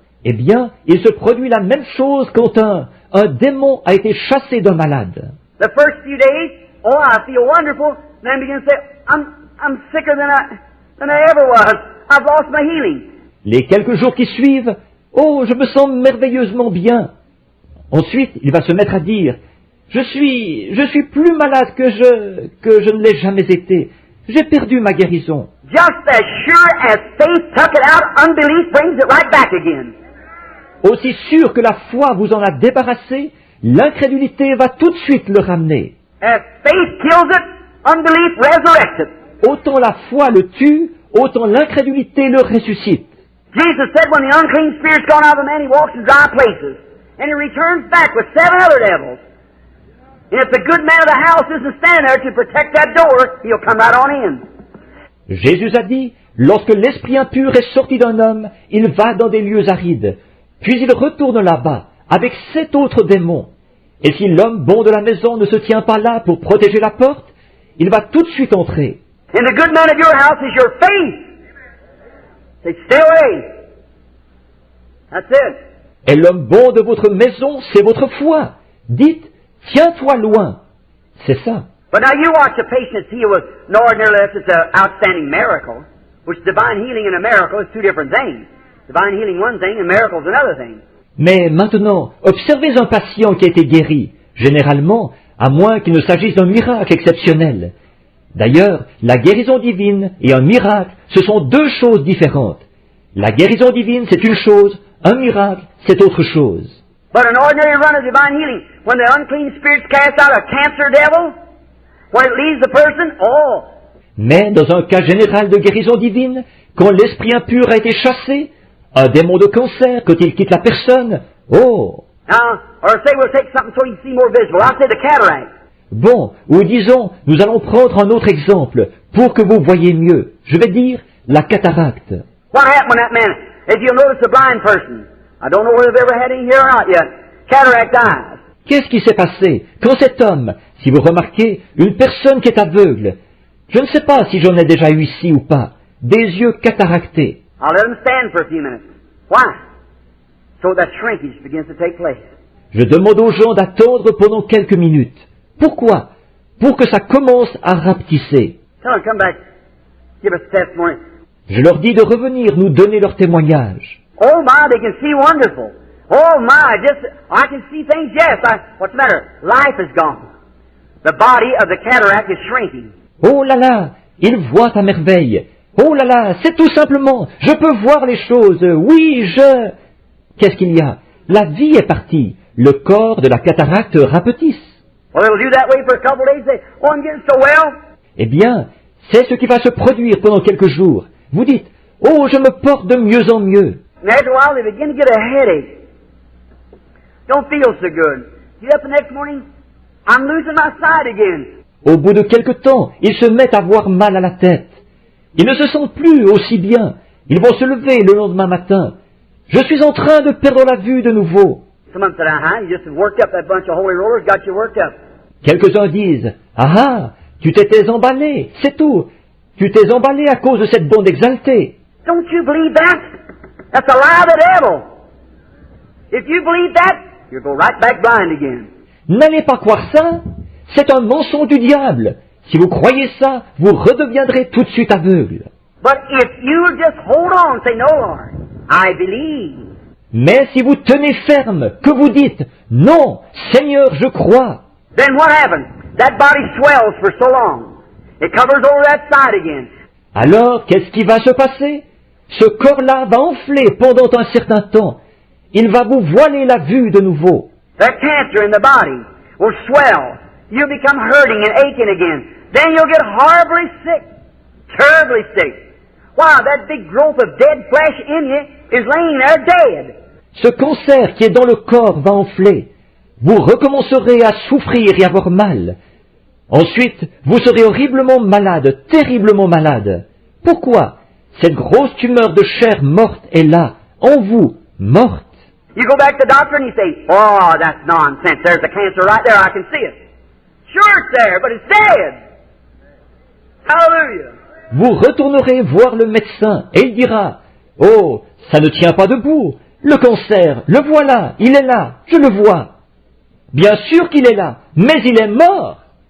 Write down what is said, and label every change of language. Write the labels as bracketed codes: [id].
[fr] Eh bien, il se produit la même chose quand un démon a été chassé d'un malade. [en] The first few days, oh, I feel wonderful. Then begin to say, I'm sicker than I ever was. I've lost my healing. [fr] Les quelques jours qui suivent, oh, je me sens merveilleusement bien. Ensuite, il va se mettre à dire, je suis plus malade que je ne l'ai jamais été. J'ai perdu ma guérison. [en] just as sure as faith took it out, unbelief brings it right back again. [fr] Aussi sûr que la foi vous en a débarrassé, l'incrédulité va tout de suite le ramener. [en] As faith kills it, unbelief resurrects it. [fr] Autant la foi le tue, autant l'incrédulité le ressuscite. [en] Jesus said when the unclean spirit's gone out of a man, he walks in dry places. And he returns back with 7 other devils. And if the good man of the house isn't standing there to protect that door, he'll come right on in. [fr] Jésus a dit, lorsque l'esprit impur est sorti d'un homme, il va dans des lieux arides. Puis il retourne là-bas, avec 7 autres démons. Et si l'homme bon de la maison ne se tient pas là pour protéger la porte, il va tout de suite entrer. [en] And the good man of your house is your faith. Say, stay away. That's it. [fr] Et l'homme bon de votre maison, c'est votre foi. Dites, tiens-toi loin. C'est ça. [en] But now you watch a patient healed with no ordinary if it's an outstanding miracle, which divine healing and a miracle is 2 different things. Divine healing one thing and miracles another thing. [fr] Mais maintenant, observez un patient qui a été guéri, généralement, à moins qu'il ne s'agisse d'un miracle exceptionnel. D'ailleurs, la guérison divine et un miracle, ce sont 2 choses différentes. La guérison divine, c'est une chose, un miracle, c'est autre chose. [en] But an ordinary run of divine healing, when the unclean spirits cast out a cancer devil, when it leaves the person, oh, [fr] Mais dans un cas général de guérison divine, quand l'esprit impur a été chassé, un démon de cancer, quand il quitte la personne, oh! [en] now, or say we'll take something so you can see more visible. I'll say the cataract. [fr] Bon, ou disons, nous allons prendre un autre exemple, pour que vous voyez mieux. Je vais dire, la cataracte. [en] What happened when that man, if you'll notice a blind person, I don't know whether they've ever had any here or not yet, cataract eyes. [fr] Qu'est-ce qui s'est passé quand cet homme, si vous remarquez, une personne qui est aveugle, je ne sais pas si j'en ai déjà eu ici ou pas, des yeux cataractés. [en] I'll let them stand for a few minutes. Why? So that shrinkage begins to take place. [fr] Je demande aux gens d'attendre pendant quelques minutes. Pourquoi? Pour que ça commence à rapetisser. [en] Tell them, come back, give us a testimony. [fr] Je leur dis de revenir nous donner leur témoignage. [en] Oh my, they can see wonderful. Oh my, I can see things, yes. What's the matter? Life is gone. The body of the cataract is shrinking. [fr] Oh là là, ils voient à merveille. Oh là là, c'est tout simplement, je peux voir les choses. Oui, Qu'est-ce qu'il y a? La vie est partie. Le corps de la cataracte rapetisse. [en] Well, it'll do that way for a couple of days. Say, oh, I'm getting so well. [fr] Eh bien, c'est ce qui va se produire pendant quelques jours. Vous dites, oh, je me porte de mieux en mieux. [en] And after a while, they begin to get a headache. Don't feel so good. Get up the next morning, I'm losing my sight again. [fr] Au bout de quelque temps, ils se mettent à avoir mal à la tête. Ils ne se sentent plus aussi bien. Ils vont se lever le lendemain matin. Je suis en train de perdre la vue de nouveau. [en] Some of them said, you just worked up that bunch of holy rollers, got you worked up. [fr] Quelques-uns disent, ah, tu t'étais emballé, c'est tout. Tu t'es emballé à cause de cette bande exaltée. [en] Don't you believe that? That's a lie of the devil. If you believe that, you'll go right back blind again. [fr] N'allez pas croire ça. C'est un mensonge du diable. Si vous croyez ça, vous redeviendrez tout de suite aveugle. [en] But if you just hold on and say, no, Lord, I believe. [fr] Mais si vous tenez ferme, que vous dites, non, Seigneur, je crois. [en] Then what happens? That body swells for so long. It covers over that side again. [fr] Alors, qu'est-ce qui va se passer? Ce corps-là va enfler pendant un certain temps. Il va vous voiler la vue de nouveau. [en] That cancer in the body will swell. You'll become hurting and aching again. Then you'll get horribly sick. Terribly sick. Wow, that big growth of dead flesh in you is laying there dead. [fr] Ce cancer qui est dans le corps va enfler. Vous recommencerez à souffrir et avoir mal. Ensuite, vous serez horriblement malade, terriblement malade. Pourquoi? Cette grosse tumeur de chair morte est là, en vous, morte. [en] You go back to the doctor and you say, oh, that's nonsense. There's the cancer right there. I can see it. Sure it's there, but it's dead. Hallelujah. [fr] Vous retournerez voir le médecin et il dira, oh, ça ne tient pas debout. Le cancer, le voilà, il est là, je le vois. Bien sûr qu'il est là, mais il est mort.